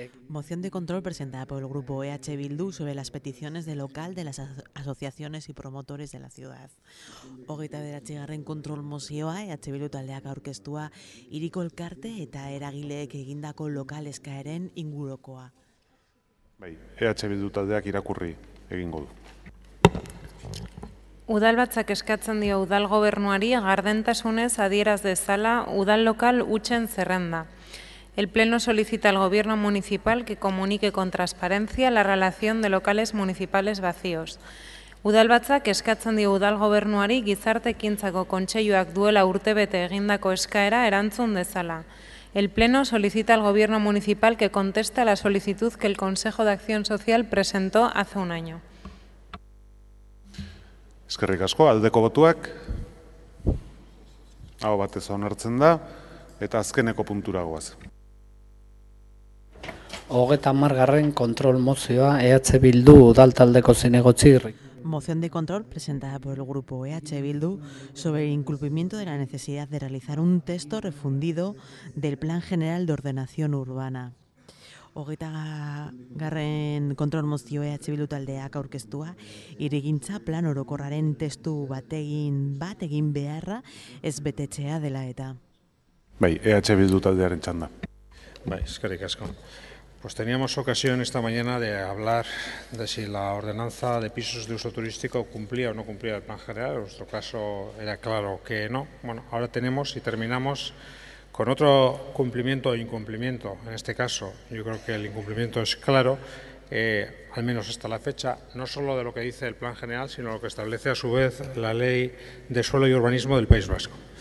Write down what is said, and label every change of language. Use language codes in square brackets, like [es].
[es] Moción de control presentada por el grupo EH Bildu sobre las peticiones de local de las asociaciones y promotores de la ciudad. 29. [eu] kontrol mozioa EH Bildu taldeak aurkeztua hiriko elkarte eta eragileek egindako lokal eskaeren ingurukoa. Bai, EH Bildu taldeak irakurri egingo du. Udalbatzak eskatzen dio udal gobernuari gardentasunez adieraz dezala udal lokal hutsen zerrenda. [es] El Pleno solicita al Gobierno municipal que comunique con transparencia la relación de locales municipales vacíos. [eu] Udalbatzak eskatzen dio udal gobernuari gizarte ekintzako kontseiluak duela urtebete egindako eskaera erantzun dezala. [es] El Pleno solicita al Gobierno municipal que conteste a la solicitud que el Consejo de Acción Social presentó hace un año. [eu] Eskerrik asko, aldeko botuak. Aho batez onartzen da, eta azkeneko puntura goaz. 30. kontrol mozioa EH Bildu udal taldeko zinegotzi. [es] Moción de control presentada por el grupo EH Bildu sobre el incumplimiento de la necesidad de realizar un texto refundido del Plan General de Ordenación Urbana. 30. [eu] kontrol mozio EH Bildu taldeak aurkeztua, hirigintza plan orokorraren testu bat egin beharra ez betetzea dela eta. Bai, EH Bildu taldearen txanda. Bai, eskerrik asko. [es] Pues teníamos ocasión esta mañana de hablar de si la ordenanza de pisos de uso turístico cumplía o no cumplía el plan general. En nuestro caso era claro que no. Bueno, ahora tenemos y terminamos con otro cumplimiento o incumplimiento. En este caso, yo creo que el incumplimiento es claro, al menos hasta la fecha, no solo de lo que dice el plan general, sino lo que establece a su vez la Ley de Suelo y Urbanismo del País Vasco.